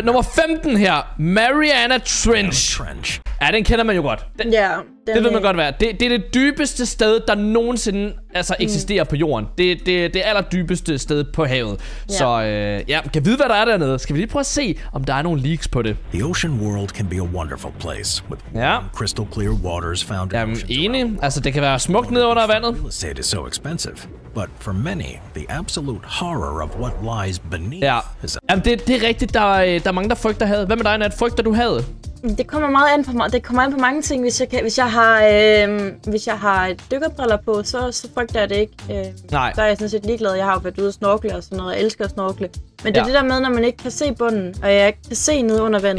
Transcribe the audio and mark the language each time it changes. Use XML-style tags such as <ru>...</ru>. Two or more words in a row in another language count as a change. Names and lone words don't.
<da>Nummer 15 her. Mariana Trench. Ja, den kender man jo godt. Det ved man godt være. Det er det dybeste sted, der nogensinde eksisterer på jorden. Det allerdybeste sted på havet. Så ja, kan vide, hvad der er dernede. Skal vi lige prøve at se, om der er nogle leaks på det.</da> <en>The ocean world can be a wonderful place with crystal clear waters found in oceans.</en> <da>Enig. Altså, det kan være smukt nede under vandet.</da> <en>Real estate is so expensive, but for many, the absolute horror of what lies beneath.</en> <da>Ja. Jamen, det er rigtigt. Der er mange, der frygter havet. Hvad med dig, Nat? Frygter du havet? Det kommer meget an på mig. Det kommer an på mange ting. Hvis jeg har dykkerbriller på, så frygter jeg det ikke. Nej. Så er jeg sådan set ligeglad. Jeg har jo været ude og snorkle og sådan noget. Jeg elsker at snorkle. Men det er det der med, når man ikke kan se bunden, og jeg kan se ned under vandet.</da>